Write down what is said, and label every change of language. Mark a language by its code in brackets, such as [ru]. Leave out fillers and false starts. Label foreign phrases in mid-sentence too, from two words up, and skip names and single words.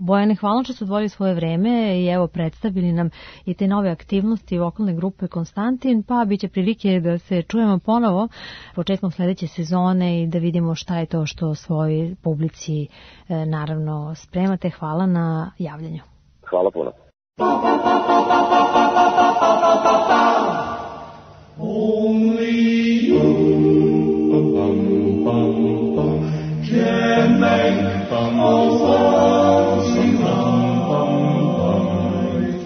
[sr] Bojane, hvala što su odvojili svoje vreme i evo predstavili nam i te nove aktivnosti vokalne grupe Konstantin, pa bit će prilike da se čujemo ponovo početkom sledeće sezone i da vidimo šta je to što svojoj publici naravno spremate. Hvala na javljanju. Hvala puno. [en] Only you can make all songs sing right.